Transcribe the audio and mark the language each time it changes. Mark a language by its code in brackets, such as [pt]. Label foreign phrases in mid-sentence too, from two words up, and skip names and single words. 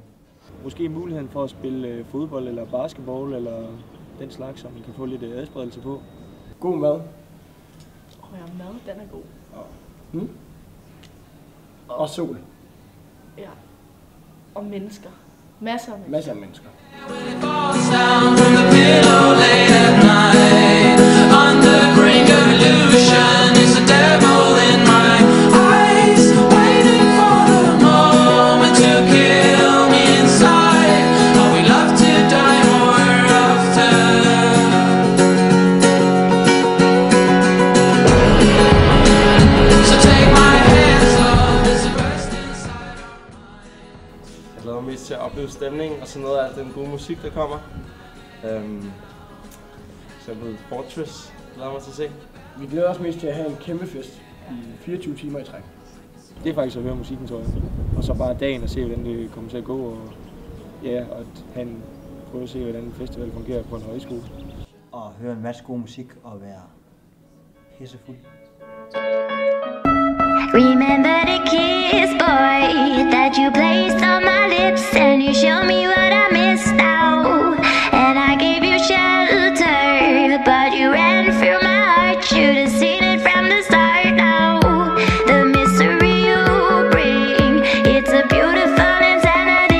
[da] Måske muligheden for at spille fodbold eller basketball eller den slags, som man kan få lidt adspredelse på. God mad. Ja, mad, den er god. Og sol. Ja. Og mennesker. Masser af mennesker. Masser af mennesker. [en] Falls down from the pillow late at night. On the brink of illusion is a devil in my eyes, waiting for the moment to kill me inside. Oh, we love to die more often. So take my hands off this burst inside our mind. [da] Jeg glæder mig mest til at opleve stemningen og sådan noget af den gode musik, der kommer. Eksempel Fortress glæder mig til at se. Vi glæder os mest til at have en kæmpe fest i 24 timer i træk. Det er faktisk at høre musikken, tror jeg. Og så bare dagen og se, hvordan det kommer til at gå. Og, ja, og at prøve at se, hvordan en festival fungerer på en højskole. Og høre en masse god musik og være pissefuld. [en] Remember the kiss, boy, that you placed on my lips, and you showed me what I missed out, and I gave you shelter, but you ran through my heart. Should have seen it from the start. Now the mystery you bring, it's a beautiful insanity.